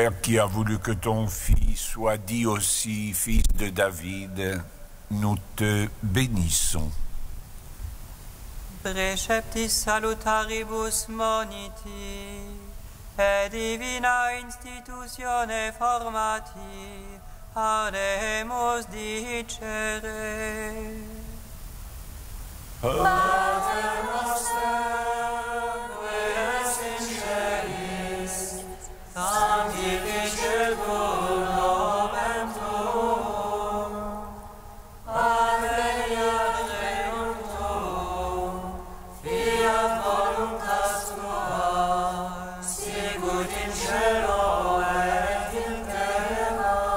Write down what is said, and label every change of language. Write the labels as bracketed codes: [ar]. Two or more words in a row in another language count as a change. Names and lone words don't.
[fr] qui as voulu que ton Fils soit dit aussi fils de David, nous te bénissons. [la] Preceptis salutaribus moniti, et divina institutione formati, ademus dicere. Pater noster, qui es in celis, sanctificetur nomen tuum, adveniat regnum tuum, fiat voluntas tua, sicut in cielo et in terra.